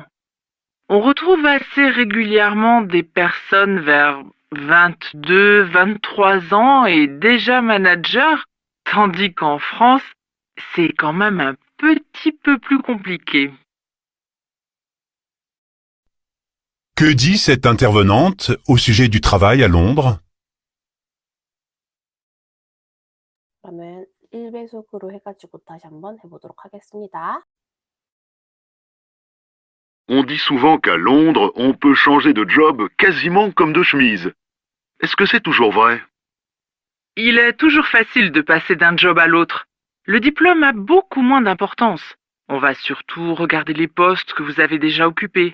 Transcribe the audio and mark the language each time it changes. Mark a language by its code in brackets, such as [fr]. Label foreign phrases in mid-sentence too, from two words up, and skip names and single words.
[fr] On retrouve assez régulièrement des personnes vers 22, 23 ans et déjà manager, tandis qu'en France, c'est quand même un petit peu plus compliqué. Que dit cette intervenante au sujet du travail à Londres? [ko] 그러면 1배속으로 해가지고 다시 한번 해보도록 하겠습니다. [fr] On dit souvent qu'à Londres, on peut changer de job quasiment comme de chemise. Est-ce que c'est toujours vrai? Il est toujours facile de passer d'un job à l'autre. Le diplôme a beaucoup moins d'importance. On va surtout regarder les postes que vous avez déjà occupés.